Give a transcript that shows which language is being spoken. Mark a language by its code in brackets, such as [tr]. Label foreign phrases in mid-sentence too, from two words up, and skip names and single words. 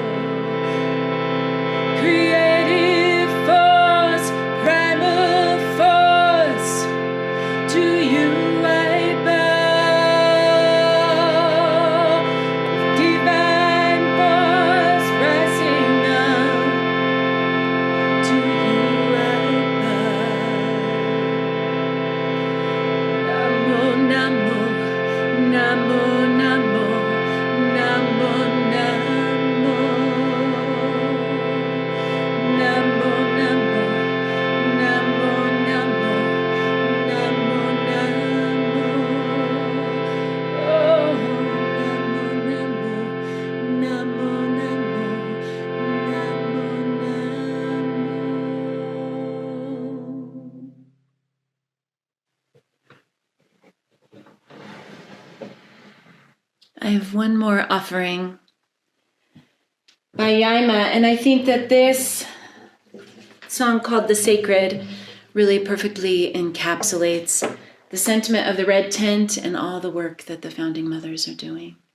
[en] Creative force, primal force, to you I bow. Divine force rising up, to you I bow. [sa] नमो नमो, नमो नमो, नमो नमो. नमो नमो, नमो नमो, नमो नमो. ओह, नमो नमो, नमो नमो, नमो नमो. [en] I have one more offering by Ejna, and I think that this song called The Sacred really perfectly encapsulates the sentiment of the red tent and all the work that the founding mothers are doing.